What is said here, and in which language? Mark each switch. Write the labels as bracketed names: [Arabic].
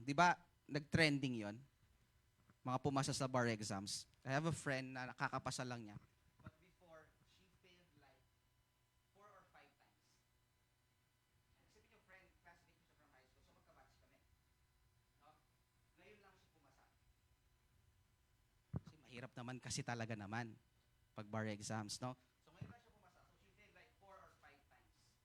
[Filipino] Di ba, nag-trending yon, mga pumasa sa bar exams. [English] I have a friend [Filipino] na nakakapasa lang niya. [English] But before, she failed like 4 or 5 times. [Filipino] Isipin yung friend, classmate ko siya from high school, so magkabatch kami. No? Ngayon lang siya pumasa. Kasi mahirap naman kasi talaga naman pag bar exams, no? So ngayon lang siya pumasa. [English] So she failed like 4 or 5 times.